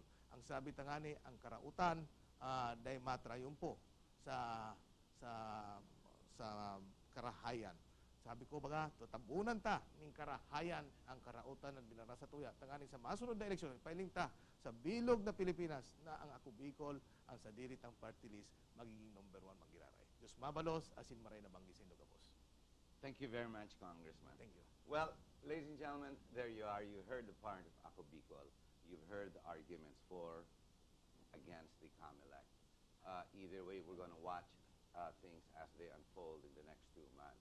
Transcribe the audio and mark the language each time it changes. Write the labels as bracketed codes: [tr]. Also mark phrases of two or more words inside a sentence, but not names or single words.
[bik] Ang sabi tangani, ang karautan, dahil matrayon po sa karahayan. Sabi ko baga, tatabunan ta ning karahayan ang karautan ng binarasa tuya. Tanganing sa masunod na eleksyon, pailing ta sa bilog na Pilipinas na ang Ako Bicol, ang sadiritang party list, magiging #1 manggiraray. Diyos mabalos, asin maray na banggisin do Gabos. [en] Thank you very much, Congressman. Thank you. Well, ladies and gentlemen, there you are. You heard the part of Ako Bicol. You've heard the arguments for, against the COMELEC. Either way, we're going to watch things as they unfold in the next 2 months.